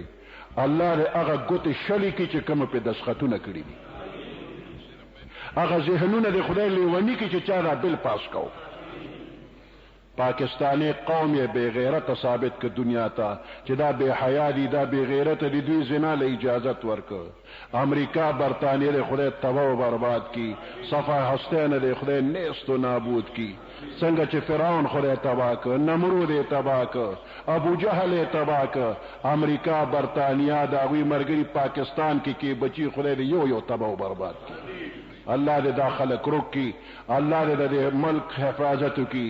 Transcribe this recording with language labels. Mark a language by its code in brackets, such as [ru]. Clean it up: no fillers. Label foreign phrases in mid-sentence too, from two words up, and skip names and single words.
[ps] الله دې هغه ګوتې شلې کړي چې کومه پې دستخطونه کړي دي، هغه ذهنونه د خدای لیوني کړي چې چا دا بل پاس کو. پاکستانی قوم یې بے غیرت ثابت که دنیا ته چې دا بے حیا دي، دا بے غیرت دي، دوی زنا له اجازت ورکړ. امریکا برطانیه د خدای تباہ و برباد کی، صفحه هسته د خدای نیست و نابود کی. څنګه چې فرعون خدای تباہ کړ، نمرود یې تباہ کړ، ابو جهل یې تباہ کړ. امریکا برطانیه د هغوی ملګري پاکستان کې بچي خدای د یو تباہ و برباد کی. الله دې دا خلک روک کی، الله دې د ملک حفاظت کی.